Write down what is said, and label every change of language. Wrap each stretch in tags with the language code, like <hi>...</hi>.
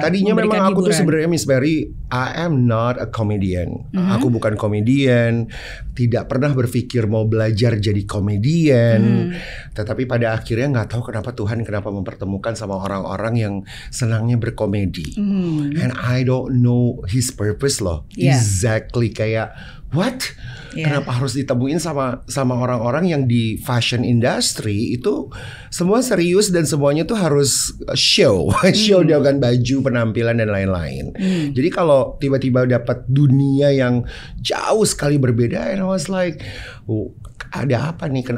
<id>Tadinya memang aku hiburan. tuh sebenarnya</id> <en>Miss Mary, I am not a comedian.</en> <id>Aku bukan komedian. Tidak pernah berpikir mau belajar jadi komedian. Tetapi pada akhirnya nggak tahu kenapa Tuhan mempertemukan sama orang-orang yang senangnya berkomedi.</id> <en>And I don't know his purpose loh. Exactly, kayak what?</en> <id>Kenapa harus ditemuin sama orang-orang yang di</id> <en>fashion industry</en> <id>itu semua serius dan semuanya tuh harus show dengan baju, penampilan dan lain-lain. Jadi kalau tiba-tiba dapat dunia yang jauh sekali berbeda,</id> <en>and I was like, oh,</en> <id>ada apa nih?</id>